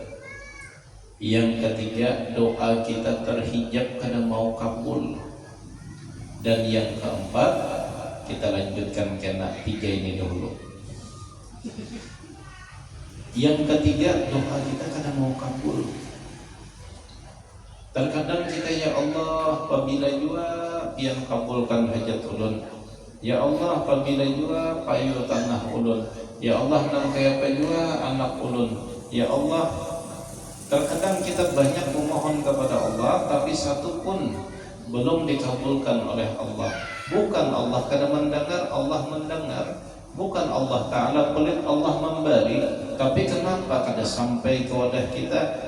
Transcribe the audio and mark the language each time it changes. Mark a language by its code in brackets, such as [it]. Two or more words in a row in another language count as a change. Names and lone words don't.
[id] Yang ketiga, doa kita terhijab karena mau kabul. Dan yang keempat, kita lanjutkan kena tiga ini dulu. Yang ketiga, doa kita karena mau kabul. Terkadang kita, [ar] ya Allah, [bjn] apabila jua pian kabulkan hajat ulun. [ar] Ya Allah, [bjn] apabila jua payu tanah ulun. [ar] Ya Allah, [bjn] nang kaya jua anak ulun. [ar] Ya Allah, [id] terkadang kita banyak memohon kepada Allah, tapi satu pun belum dikabulkan oleh Allah. Bukan Allah karena mendengar, Allah mendengar. Bukan Allah Ta'ala pelit, Allah memberi. [bjn] Tapi kenapa kada sampai ke wadah kita?